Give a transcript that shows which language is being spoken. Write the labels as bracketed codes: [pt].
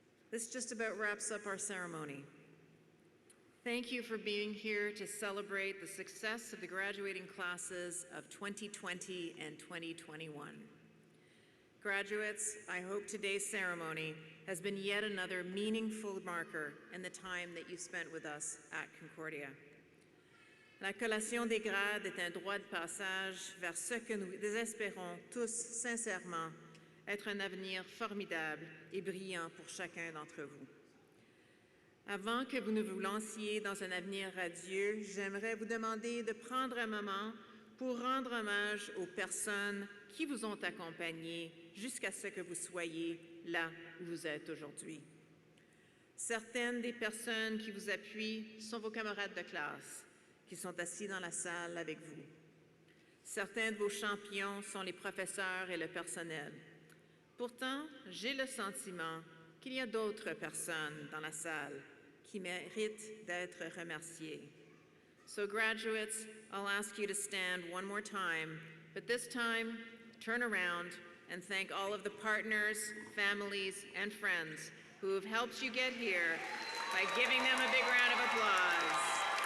[en] This just about wraps up our ceremony. Thank you for being here to celebrate the success of the graduating classes of 2020 and 2021. Graduates, I hope today's ceremony has been yet another meaningful marker in the time that you spent with us at Concordia. [fr] La collation des grades est un droit de passage vers ce que nous espérons tous sincèrement être un avenir formidable et brillant pour chacun d'entre vous. Avant que vous ne vous lanciez dans un avenir radieux, j'aimerais vous demander de prendre un moment pour rendre hommage aux personnes qui vous ont accompagné jusqu'à ce que vous soyez là où vous êtes aujourd'hui. Certaines des personnes qui vous appuient sont vos camarades de classe, qui sont assis dans la salle avec vous. Certains de vos champions sont les professeurs et le personnel. Pourtant, j'ai le sentiment qu'il y a d'autres personnes dans la salle qui méritent d'être remerciées. [en] So graduates, I'll ask you to stand one more time, but this time, turn around and thank all of the partners, families, and friends who have helped you get here by giving them a big round of applause.